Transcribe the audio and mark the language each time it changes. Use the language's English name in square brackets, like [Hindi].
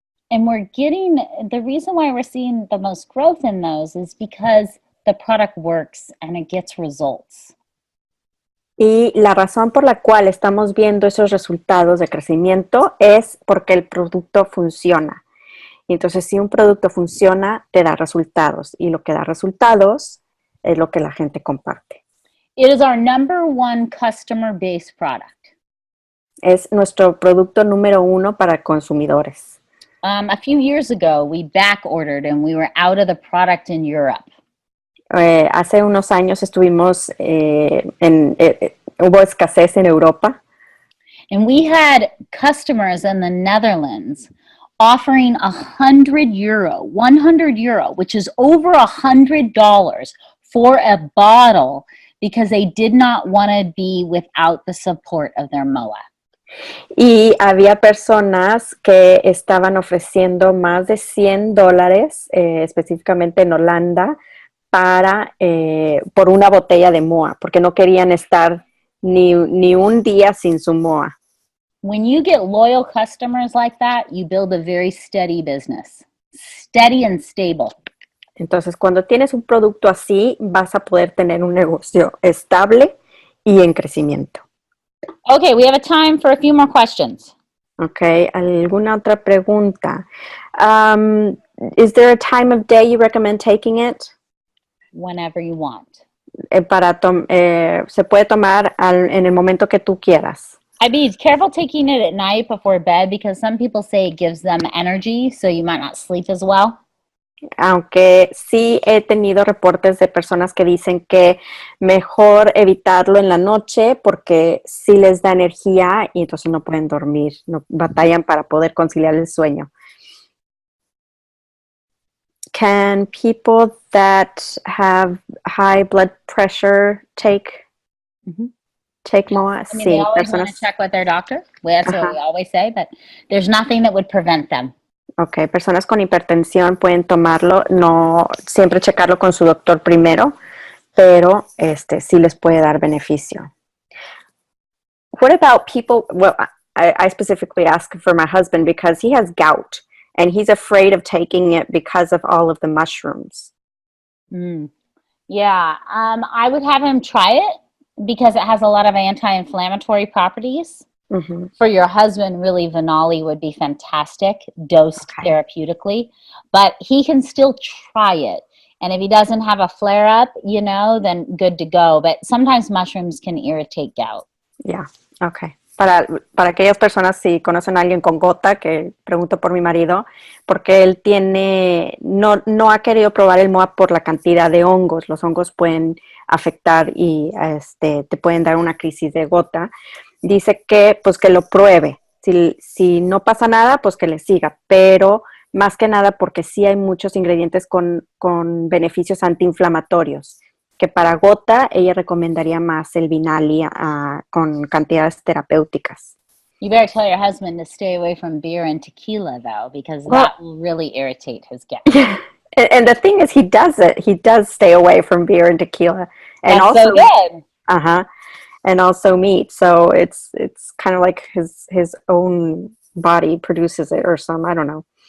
[English] And the reason why we're seeing the most growth in those is because the product works and it gets results. [Spanish] Y la razón por la cual estamos viendo esos resultados de crecimiento es porque el producto funciona. Y entonces, si un producto funciona, te da resultados. Y lo que da resultados es lo que la gente comparte. [English] It is our number one customer-based product. [Spanish] Es nuestro producto número 1 para consumidores. [English] A few years ago, we back ordered and we were out of the product in Europe. [Spanish] Hace unos años estuvimos, hubo escasez en Europa. [English] And we had customers in the Netherlands offering €100, €100, which is over $100 for a bottle because they did not want to be without the support of their MOA. [Spanish] Y había personas que estaban ofreciendo más de $100, específicamente en Holanda, por una botella de MOA, porque no querían estar ni un día sin su MOA. [English] When you get loyal customers like that, you build a very steady business. Steady and stable. [Spanish] Entonces, cuando tienes un producto así, vas a poder tener un negocio estable y en crecimiento. [English] Okay, we have a time for a few more questions. [Spanish] Okay, ¿alguna otra pregunta? [English] Is there a time of day you recommend taking it? Whenever you want. [Spanish] Se puede tomar en el momento que tú quieras. [English] I'd be careful taking it at night before bed because some people say it gives them energy, so you might not sleep as well. [Spanish] Aunque sí he tenido reportes de personas que dicen que mejor evitarlo en la noche porque sí les da energía y entonces no pueden dormir, no batallan para poder conciliar el sueño. [English] Can people that have high blood pressure take MOA? I mean, they always want to check with their doctor. That's what we always say, but there's nothing that would prevent them. [Spanish] Ok, personas con hipertensión pueden tomarlo, no siempre checarlo con su doctor primero, pero sí les puede dar beneficio. [English] What about people, well, I specifically ask for my husband because he has gout and he's afraid of taking it because of all of the mushrooms. Yeah, I would have him try it because it has a lot of anti-inflammatory properties. Mm-hmm. For your husband, really, Vinali would be fantastic, dosed therapeutically, but he can still try it. And if he doesn't have a flare-up, then good to go. But sometimes mushrooms can irritate gout. Yeah, okay. [Spanish] Para aquellas personas, si conocen a alguien con gota, que pregunto por mi marido, porque él no ha querido probar el MOA por la cantidad de hongos. Los hongos pueden afectar y te pueden dar una crisis de gota. Dice que lo pruebe. Si no pasa nada, pues que le siga. Pero más que nada porque sí hay muchos ingredientes con beneficios antiinflamatorios. Que para gota ella recomendaría más el Vinali con cantidades terapéuticas. [English] You better tell your husband to stay away from beer and tequila, though, because that will really irritate his gout. And the thing is, he does it. He does stay away from beer and tequila, and That's also so good. And also meat. So it's kind of like his own body produces it or some. I don't know.